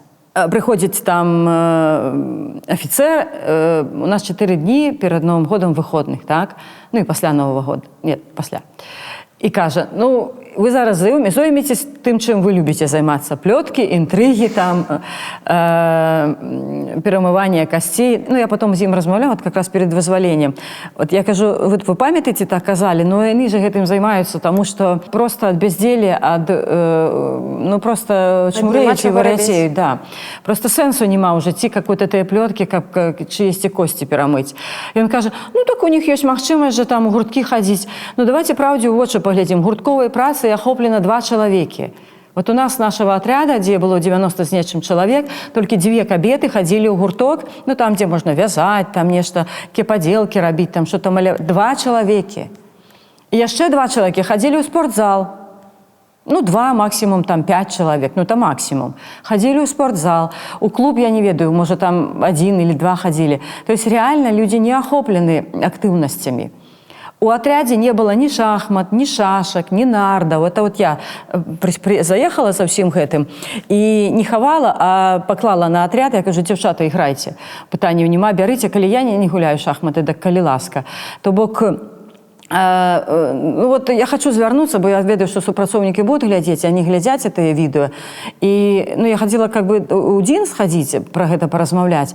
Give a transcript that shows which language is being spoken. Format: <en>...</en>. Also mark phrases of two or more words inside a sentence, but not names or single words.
<be>Прыходзіць там афіцэр, у нас 4 дні перад Новым годам выходных, так? І пасля Новага года. Нет, пасля. І кажа, вы зараз зоймецесь тым, чым вы любіце займацца. Плёткі, інтрыгі, там, перамыванне касцей. Я потом з ім размаўляла,</be> <ru>как раз перед вызваленнем.</ru> <be>Вот я кажу, вы памятаеце, так казалі, яны же гэтым займаюцца, таму што просто ад бяздзелля, просто чмурэюць і варацеюць. Да. Просто сэнсу няма ў жыцці какой-то тыя плёткі, каб чыесьці косці перамыць. І ён кажа, так у них ёсць магчымасць же там у гурткі хадзіць. Давайте праўдзе ў вочы паглядзім. Гуртковай працы охоплено 2 чалавекі.</be> <ru>Вот у нас нашего отряда, где было</ru> <be>90 з нечым чалавек, толькі 2 кабеты ходили ў гурток, там,</be> <ru>где можно вязать,</ru> <be>там нешта, кепаделки рабіць, там что-то маляваць. 2 чалавекі. І яшчэ 2 чалавекі ходили ў спортзал. 2, максимум там 5 чалавек,</be> <ru>это максимум.</ru> <be>Ходили ў спортзал. У клуб, я не ведаю,</be> <ru>может там 1 или 2 ходили. То есть реально люди не охоплены активностями. У отряде не было ни шахмат, ни шашек, ни нардов. Это вот я заехала со всем гэтым и не хавала, а поклала на отряд.</ru> <be>Я кажу, дзяўчата, іграйце. Пытанняў няма, бярыце, калі я не гуляю шахматы, так калі ласка. То бок, я хочу звярнуцца, бо я ведаю, што супрацоўнікі будуць глядзець, они глядзяць гэтыя відэо. І я хацела у дзін схадзіць, пра гэта паразмаўляць.</be>